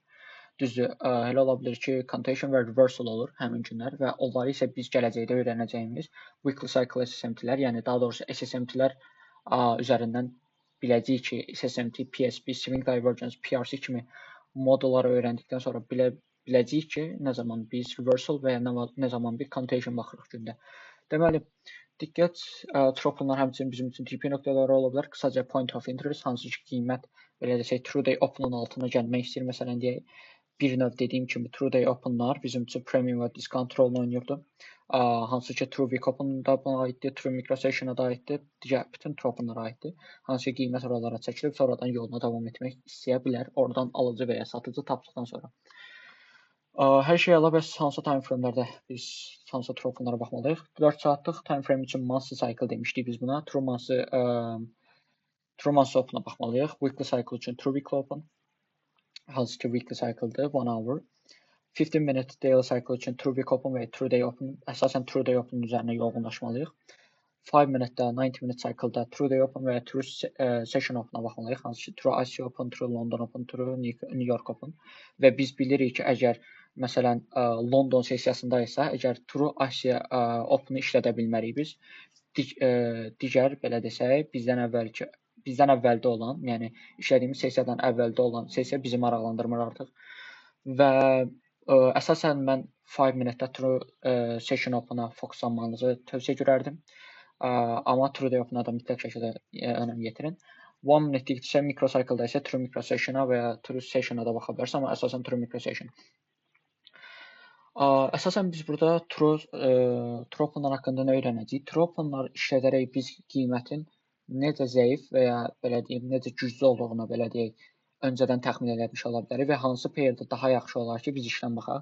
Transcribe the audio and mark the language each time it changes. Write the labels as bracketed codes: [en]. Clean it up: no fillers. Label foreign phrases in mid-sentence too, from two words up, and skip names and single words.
[az] Düzdür, elə ola bilər ki, contention və reversal olur həmin günlər və onları isə biz gələcəkdə öyrənəcəyimiz [en] weekly cycle [az] SSMT-lər, yəni daha doğrusu SSMT-lər üzərindən biləcəyik ki, SSMT, PSP, [en] Swing Divergence, [az] PRC kimi modulları öyrəndikdən sonra biləcəyik ki, nə zaman biz reversal və ya nə zaman bir contention baxırıq gündə. Deməli, diqqət, tropunlar həmçinin bizim üçün TP nöqtələri ola bilər. Qısaca [en] point of interest, [az] hansı ki qiymət, belə desək, [en] true day open- [az] un altına gəlmək istəyir. Məsələn, deyək, bir növ dediyim kimi [en] true day open- [az] lar bizim üçün premium və discount rolunu oynayırdı. Hansı ki [en] true week open- [az] da buna aiddir, [en] true microsession- [az] a da aiddir, digər bütün tropunlara aiddir. Hansı ki qiymət oralara çəkilib, sonradan yoluna davam etmək istəyə bilər, oradan alıcı və ya satıcı tapdıqdan sonra. Hər şey əla, bəs hansı [en] time frame- [az] lərdə biz hansı tropunlara baxmalıyıq? 4 saatlıq [en] time frame [az] üçün [en] monthly cycle [az] demişdik biz buna. [en] True monthly True months open'a [az] baxmalıyıq. [en] Weekly cycle [az] üçün [en] true weekly open. [az] Hansı ki [en] weekly cycle'dır, [az] 1 hour. 15 [en] minute daily cycle [az] üçün [en] true week open [az] və [en] true day open. [az] Əsasən [en] true day open [az] üzərində yoğunlaşmalıyıq. 5 minute-da, 90 [en] minute cycle- [az] da [en] true day open [az] və [en] true session open- [az] a baxmalıyıq. Hansı ki [en] true Asia open, true London open, true New York open. [az] Və biz bilirik ki, əgər məsələn London sessiyasındaysa, əgər [en] true Asia open- [az] u işlədə bilmərik biz. Digər belə desək, bizdən əvvəldə olan, yəni işlədiyimiz sessiyadan əvvəldə olan sessiya bizi maraqlandırmır artıq. Və əsasən mən 5 minute-da [en] true session open- [az] a fokuslanmanızı tövsiyə görərdim. Amma [en] true day open- [az] a da mütləq şəkildə önəm yetirin. 1 minute isə microcycle-da isə [en] true microsession- [az] a və ya [en] true session- [az] a da baxa bilərsiniz, amma əsasən [en] true microsession. [az] Əsasən biz burada [en] true open- [az] lar haqqında nə öyrənəcəyik? [en] True open- [az] lar işlədərək biz qiymətin necə zəif və ya belə deyim, necə güclü olduğunu belə deyək, öncədən təxmin etmiş ola bilərik və hansı pairdə daha yaxşı olar ki, biz işləm baxaq.